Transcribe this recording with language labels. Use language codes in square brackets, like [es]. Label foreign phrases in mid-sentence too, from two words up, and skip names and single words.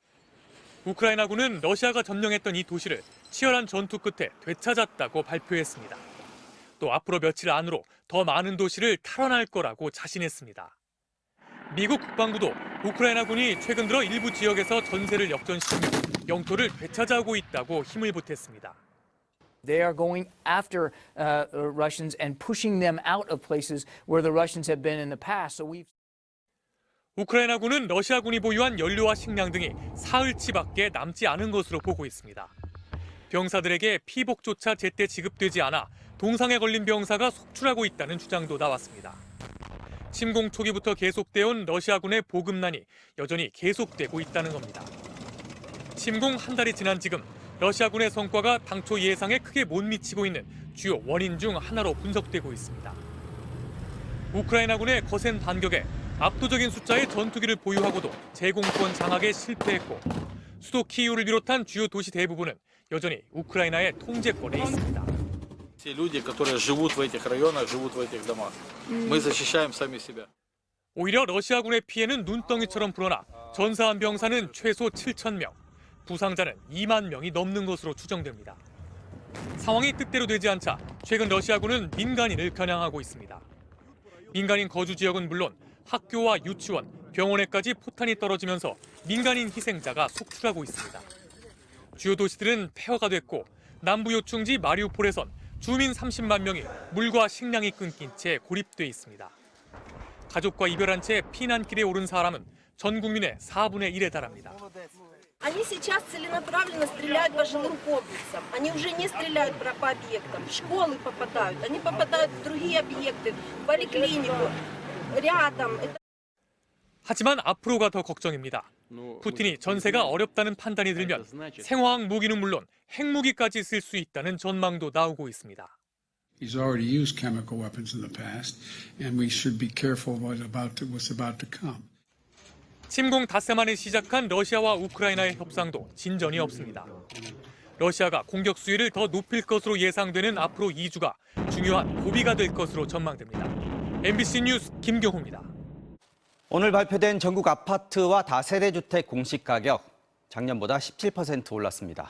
[ko] 우크라이나군은 러시아가 점령했던 이 도시를 치열한 전투 끝에 되찾았다고 발표했습니다. 또 앞으로 며칠 안으로 더 많은 도시를 탈환할 거라고 자신했습니다. 미국 국방부도 우크라이나군이 최근 들어 일부 지역에서 전세를 역전시키며 영토를 되찾아오고 있다고 힘을 보탰습니다. [en] They are going after Russians and pushing them out of places where the Russians have been in the past. So [ko] 우크라이나군은 러시아군이 보유한 연료와 식량 등이 사흘치밖에 남지 않은 것으로 보고 있습니다. 병사들에게 피복조차 제때 지급되지 않아 동상에 걸린 병사가 속출하고 있다는 주장도 나왔습니다. 침공 초기부터 계속돼온 러시아군의 보급난이 여전히 계속되고 있다는 겁니다. 침공 한 달이 지난 지금 러시아군의 성과가 당초 예상에 크게 못 미치고 있는 주요 원인 중 하나로 분석되고 있습니다. 우크라이나군의 거센 반격에 압도적인 숫자의 전투기를 보유하고도 제공권 장악에 실패했고 수도 키이우를 비롯한 주요 도시 대부분은 여전히 우크라이나의 통제권에 있습니다. [ru] Те люди, которые живут в этих районах, живут в этих домах. Мы защищаем сами себя. [ko] 오히려 러시아군의 피해는 눈덩이처럼 불어나 전사한 병사는 최소 7,000명, 부상자는 2만 명이 넘는 것으로 추정됩니다. 상황이 뜻대로 되지 않자 최근 러시아군은 민간인을 겨냥하고 있습니다. 민간인 거주 지역은 물론 학교와 유치원, 병원에까지 포탄이 떨어지면서 민간인 희생자가 속출하고 있습니다. 주요 도시들은 폐허가 됐고 남부 요충지 마리우폴에선 주민 30만 명이 물과 식량이 끊긴 채 고립돼 있습니다. 가족과 이별한 채 피난길에 오른 사람은 전 국민의 4분의 1에 달합니다. [ru] Они сейчас целенаправленно стреляют по жилым комплексам. Они уже не стреляют по объектам. В школы попадают. Они попадают в другие объекты, в поликлинику, рядом. [ko] 하지만 앞으로가 더 걱정입니다. 푸틴이 전세가 어렵다는 판단이 들면 생화학 무기는 물론 핵무기까지 쓸 수 있다는 전망도 나오고 있습니다. [en] He's already used chemical weapons in the past, and we should be careful what's about to come. [ko] 침공 닷새 만에 시작한 러시아와 우크라이나의 협상도 진전이 없습니다. 러시아가 공격 수위를 더 높일 것으로 예상되는 앞으로 2주가 중요한 고비가 될 것으로 전망됩니다. MBC 뉴스 김경호입니다. 오늘 발표된 전국 아파트와 다세대 주택 공시가격 작년보다 17% 올랐습니다.